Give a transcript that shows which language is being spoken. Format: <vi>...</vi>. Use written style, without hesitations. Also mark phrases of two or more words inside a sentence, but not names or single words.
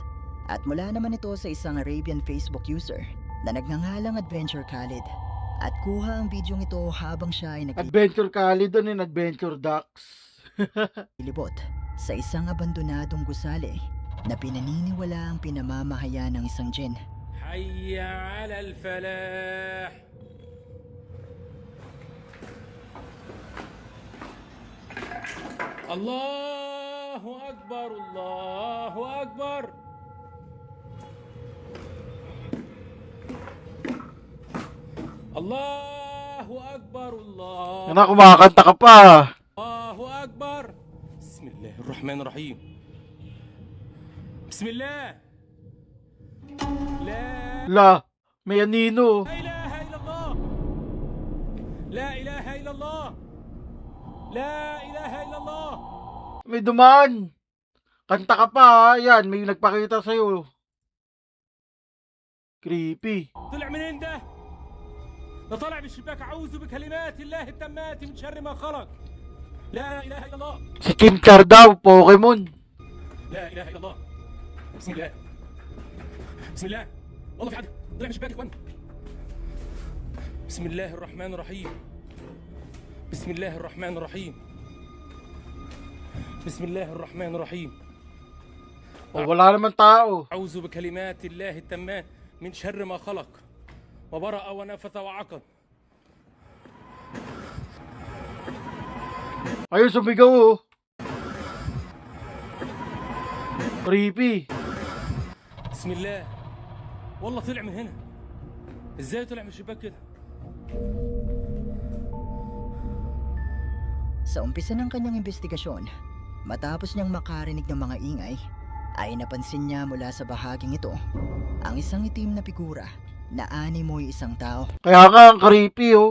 <tl>At mula naman ito sa isang Arabian Facebook user na nagngangalang Adventure Khalid. At kuha ang bidyong ito habang siya ay Adventure Kali doon yung Adventure Ducks. naglilibot sa isang abandonadong gusali na pinaniniwala ang pinamamahaya ng isang djinn.</tl> <ar>حي على الفلاح الله أكبر الله أكبر الله أكبر الله</ar> <tl>Yan na, kumakanta ka pa.</tl> <ar>الله أكبر بسم الله الرحمن الرحيم بسم الله لا La,</ar> <tl>may anino.</tl> <ar>إله إلا الله لا إله إلا الله لا إله إلا الله</ar> <tl>May dumaan. Kanta ka pa, ha? Yan, may nagpakita sa'yo. Creepy.</tl> <ar>طلع من عنده ده طلع بالشباك أعوذ بكلمات الله التامات من شر ما خلق لا إله إلا الله</ar> <tl>Si Chimchar daw, Pokemon.</tl> <ar>لا إله إلا الله بسم الله بسم الله والله في حد طلع من الشباك يا اخوان بسم الله الرحمن الرحيم بسم الله الرحمن الرحيم بسم الله الرحمن الرحيم</ar> <tl>O, wala naman tao.</tl> <ar>أعوذ بكلمات الله التامات من شر ما خلق وبرأ ونفث وعقد</ar> <tl>Ayun, sumigaw, oh. Creepy.</tl> <ar>بسم الله والله طلع من هنا ازاي طلع من الشباك كده</ar> <tl>Sa umpisa ng kanyang investigasyon, matapos niyang makarinig ng mga ingay, ay napansin niya mula sa bahaging ito ang isang itim na figura na animoy isang tao Kaya nga, ang creepy, oh.</tl>